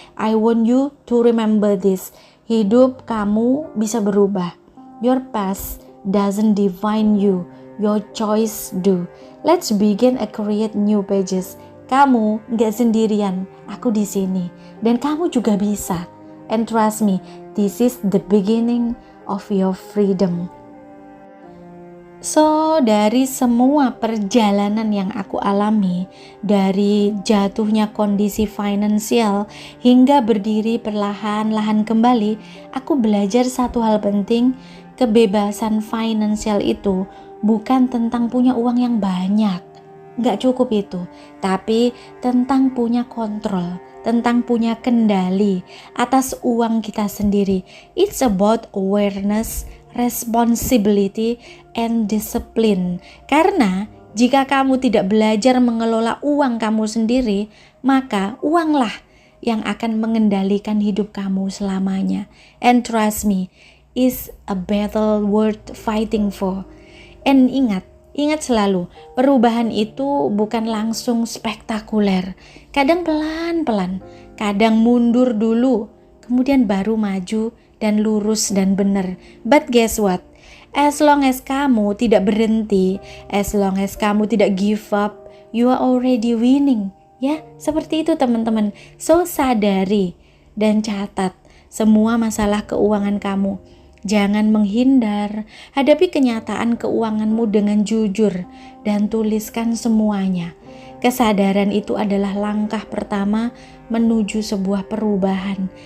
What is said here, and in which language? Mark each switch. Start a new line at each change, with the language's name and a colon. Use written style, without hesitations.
English: I want you to remember this.
Indonesian: Hidup kamu bisa berubah.
English: Your past doesn't define you. Your choice do. Let's begin and create new pages.
Indonesian: Kamu gak sendirian. Aku di sini. Dan kamu juga bisa.
English: And trust me, this is the beginning of your freedom.
Indonesian: So, dari semua perjalanan yang aku alami, dari jatuhnya kondisi finansial hingga berdiri perlahan-lahan kembali, aku belajar satu hal penting, kebebasan finansial itu bukan tentang punya uang yang banyak. Nggak cukup itu, tapi tentang punya kontrol, tentang punya kendali atas uang kita sendiri.
English: It's about awareness, responsibility, and discipline.
Indonesian: Karena jika kamu tidak belajar mengelola uang kamu sendiri, maka uanglah yang akan mengendalikan hidup kamu selamanya.
English: And trust me, is a battle worth fighting for.
Indonesian: And ingat selalu, perubahan itu bukan langsung spektakuler. Kadang pelan-pelan, kadang mundur dulu, kemudian baru maju dan lurus dan benar.
English: But guess what? As long as
Indonesian: kamu tidak berhenti,
English: as long as kamu tidak give up, you are already winning.
Indonesian: Ya, seperti itu teman-teman. So, sadari dan catat semua masalah keuangan kamu. Jangan menghindar, hadapi kenyataan keuanganmu dengan jujur dan tuliskan semuanya. Kesadaran itu adalah langkah pertama menuju sebuah perubahan.